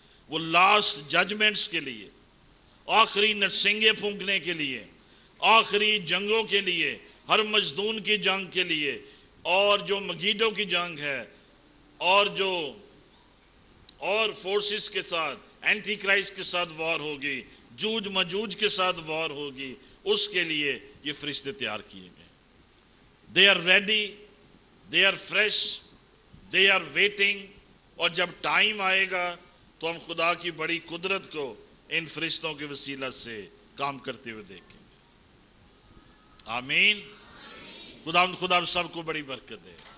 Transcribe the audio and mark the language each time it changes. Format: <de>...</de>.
<ur>وہ last judgements کے لیے، آخری نرسنگے پھونکنے کے لیے، آخری جنگوں کے لیے، ہر مجدون کی جنگ کے لیے، اور جو مگیدوں کی جنگ ہے اور فورسز کے ساتھ، اینٹی کرائسٹ کے ساتھ وار ہوگی، جوج مجوج کے ساتھ وار ہوگی، اس کے لیے یہ فرشتے تیار کیے گئے.</ur> <en>They are ready, they are fresh, they are waiting.</en> <ur>اور جب ٹائم آئے گا تو ہم خدا کی بڑی قدرت کو ان فرشتوں کے وسیلہ سے کام کرتے ہوئے دیکھیں گے. آمین. خدا سب کو بڑی برکت دے.</ur>